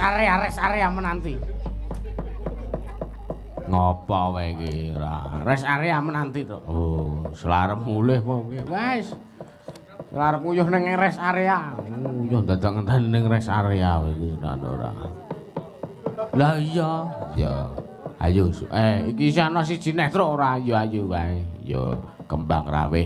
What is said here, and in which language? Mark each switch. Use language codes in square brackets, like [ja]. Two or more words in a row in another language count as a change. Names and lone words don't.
[en] rest area [jv] menanti. Ngopo wae iki ora. [en] Rest area [jv] menanti to. Oh, selarep mulih apa piye? Wis. Selarep nguyuh ning [en] rest area. [jv] Nguyuh dadak ngenteni ning [en] rest area [jv] iki ora. Lah iya. Ya. Ayo, iki isih ana siji neh truk ora ayo wae. Ya kembang raweh.